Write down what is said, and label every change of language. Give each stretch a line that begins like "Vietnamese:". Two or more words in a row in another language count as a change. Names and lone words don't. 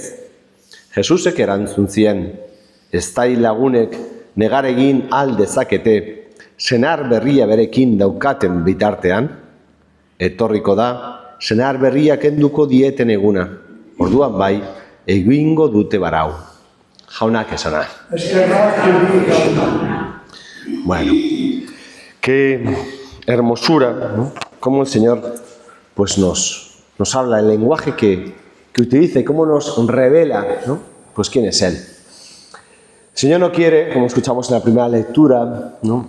Basque: Jesusek erantzun zien: eztai lagunek negar egin al dezakete senar berria berekin daukaten bitartean? Etorriko da, senar berria kenduko dieten eguna. Orduan bai, egingo dute barau. Jaunak esana. Bueno,
Spanish: qué hermosura, ¿no? Cómo el Señor pues nos habla, el lenguaje que utiliza y cómo nos revela, ¿no? Pues quién es Él. El Señor no quiere, como escuchamos en la primera lectura, ¿no?